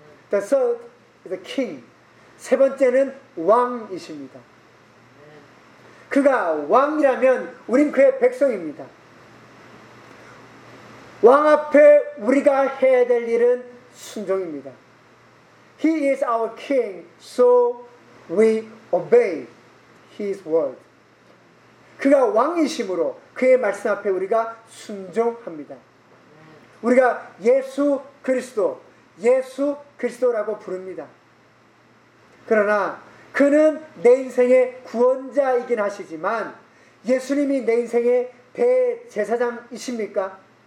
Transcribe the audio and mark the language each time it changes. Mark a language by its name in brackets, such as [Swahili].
[English] The third is the king. [Korean] 세 번째는 왕이십니다. 그가 왕이라면 우린 그의 백성입니다. 왕 앞에 우리가 해야 될 일은 순종입니다. [English] He is our king, so we obey his word. [Korean] 그가 왕이심으로 그의 말씀 앞에 우리가 순종합니다. 우리가 예수 그리스도, 예수 그리스도라고 부릅니다. 그러나 그는 내 인생의 구원자이긴 하시지만 예수님이 내 인생의 대제사장이십니까?